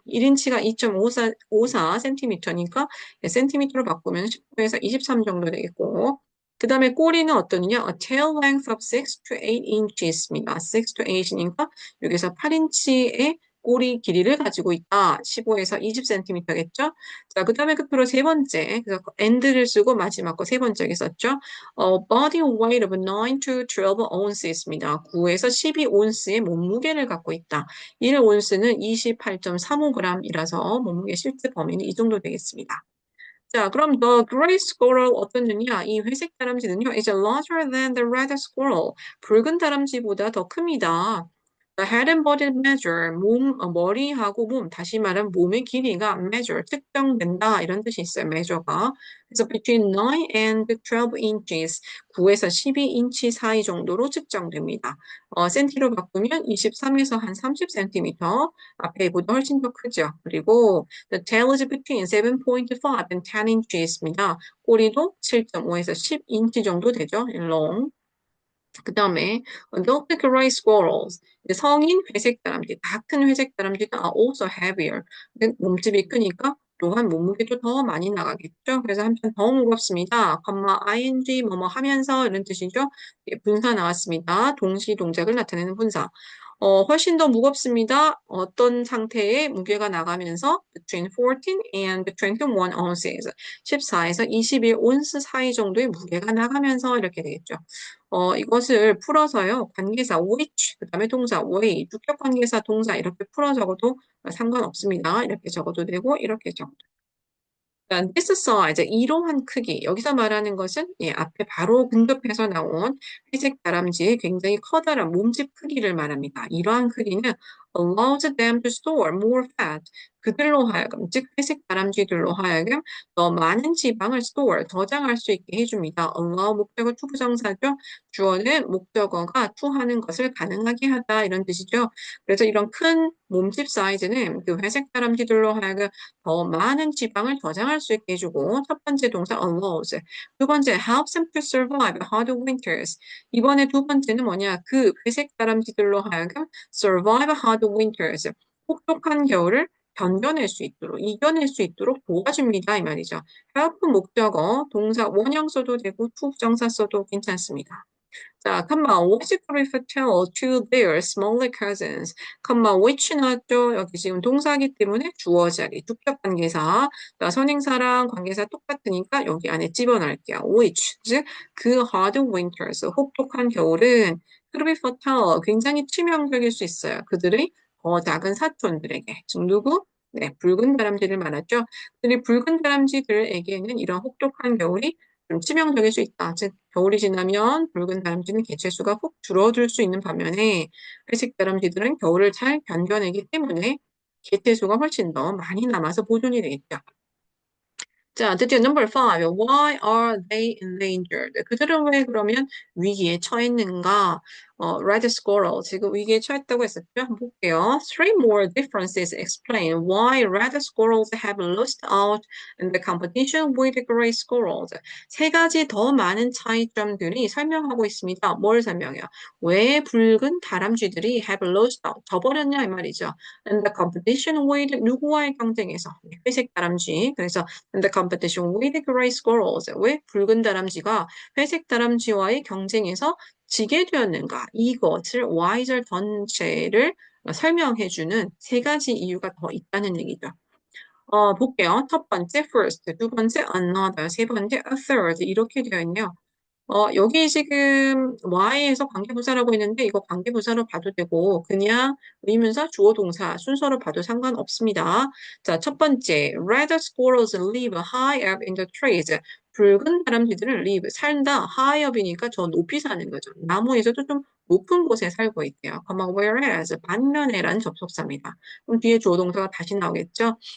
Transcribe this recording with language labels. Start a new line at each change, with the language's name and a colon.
Korean: 1인치가 2.54 cm니까 센티미터로 바꾸면 19에서 23 정도 되겠고, 그 다음에 꼬리는 어떠느냐?
English: A tail length of 6 to 8 inches
Korean: 입니다. 6 to 8이니까 여기서 8인치의 꼬리 길이를 가지고 있다. 15에서 20cm겠죠? 자, 그 다음에 끝으로 세 번째. 그래서 and를 쓰고 마지막 거 세 번째 여기 썼죠?
English: body weight of 9 to 12 onces
Korean: 입니다. 9에서 12온스의 몸무게를 갖고 있다. 1온스는 28.35g이라서 몸무게 실제 범위는 이 정도 되겠습니다. 자, 그럼
English: the gray squirrel
Korean: 어떤 눈이야? 이 회색 다람쥐는요,
English: is larger than the red squirrel.
Korean: 붉은 다람쥐보다 더 큽니다.
English: The head and body measure,
Korean: 머리하고 몸, 다시 말하면 몸의 길이가 measure, 측정된다. 이런 뜻이 있어요, measure가. 그래서
English: between 9 and 12 inches,
Korean: 9에서 12인치 사이 정도로 측정됩니다. 센티로 바꾸면 23에서 한 30cm, 앞에보다 훨씬 더 크죠.
English: 그리고 the tail is between 7.5 and 10 inches
Korean: 입니다. 꼬리도 7.5에서 10인치 정도 되죠, long. 그 다음에
English: adult gray squirrels,
Korean: 성인 회색 다람쥐, 다 큰 회색 다람쥐는
English: are also heavier.
Korean: 근데 몸집이 크니까 또한 몸무게도 더 많이 나가겠죠. 그래서 한편 더 무겁습니다. ing 뭐뭐 하면서 이런 뜻이죠. 예, 분사 나왔습니다. 동시 동작을 나타내는 분사. 훨씬 더 무겁습니다. 어떤 상태의 무게가 나가면서
English: between 14 and 21 ounces,
Korean: 14에서 21 온스 사이 정도의 무게가 나가면서 이렇게 되겠죠. 이것을 풀어서요. 관계사 which, 그 다음에 동사 way, 주격 관계사 동사 이렇게 풀어 적어도 상관없습니다. 이렇게 적어도 되고 이렇게 적어도. 자,
English: this size,
Korean: 이러한 크기. 여기서 말하는 것은 앞에 바로 근접해서 나온 회색 다람쥐의 굉장히 커다란 몸집 크기를 말합니다. 이러한 크기는
English: allows them to store more fat.
Korean: 그들로 하여금, 즉 회색 다람쥐들로 하여금 더 많은 지방을 store, 저장할 수 있게 해줍니다. allow 목적어 to 부정사죠. 주어는 목적어가 to 하는 것을 가능하게 하다 이런 뜻이죠. 그래서 이런 큰 몸집 사이즈는 그 회색 다람쥐들로 하여금 더 많은 지방을 저장할 수 있게 해주고 첫 번째 동사 allows, 두 번째
English: helps them to survive hard winters.
Korean: 이번에 두 번째는 뭐냐? 그 회색 다람쥐들로 하여금
English: survive hard winters,
Korean: 혹독한 겨울을 견뎌낼 수 있도록, 이겨낼 수 있도록 도와줍니다. 이 말이죠. help 목적어, 동사 원형 써도 되고 to 부정사 써도 괜찮습니다.
English: 자, comma, which Griff tell to their smaller cousins. comma, which 나왔죠?
Korean: 여기 지금 동사기 때문에 주어 자리, 주격관계사. 자, 선행사랑 관계사 똑같으니까 여기 안에 집어넣을게요. which, 즉, 그
English: hard winters,
Korean: 혹독한 겨울은
English: Griff tell,
Korean: 굉장히 치명적일 수 있어요. 그들의 더 작은 사촌들에게. 즉, 누구? 네, 붉은 다람쥐를 말하죠. 그들이 붉은 다람쥐들에게는 이런 혹독한 겨울이 좀 치명적일 수 있다. 즉, 겨울이 지나면 붉은 다람쥐는 개체수가 훅 줄어들 수 있는 반면에 회색 다람쥐들은 겨울을 잘 견뎌내기 때문에 개체수가 훨씬 더 많이 남아서 보존이 되겠죠. 자, 드디어 number 5.
English: Why are they endangered?
Korean: 그들은 왜 그러면 위기에 처했는가?
English: red squirrel.
Korean: 지금 위기에 처했다고 했었죠? 한번 볼게요.
English: Three more differences explain why red squirrels have lost out in the competition with gray squirrels.
Korean: 세 가지 더 많은 차이점들이 설명하고 있습니다. 뭘 설명해요? 왜 붉은 다람쥐들이
English: have lost out,
Korean: 져버렸냐 이 말이죠.
English: In the competition with
Korean: 누구와의 경쟁에서? 회색 다람쥐. 그래서
English: in the competition with gray squirrels.
Korean: 왜 붉은 다람쥐가 회색 다람쥐와의 경쟁에서 지게 되었는가? 이것을 Y절 전체를 설명해주는 세 가지 이유가 더 있다는 얘기죠. 볼게요. 첫 번째, first, 두 번째, another, 세 번째, a third 이렇게 되어 있네요. 여기 지금 Y에서 관계부사라고 했는데 이거 관계부사로 봐도 되고 그냥 의문사, 주어, 동사 순서로 봐도 상관없습니다. 자, 첫 번째,
English: red squirrels live high up in the trees.
Korean: 붉은 다람쥐들은 live, 산다, high up이니까 저 높이 사는 거죠. 나무에서도 좀 높은 곳에 살고 있대요. whereas, 반면에란 접속사입니다. 그럼 뒤에 주어 동사가 다시 나오겠죠.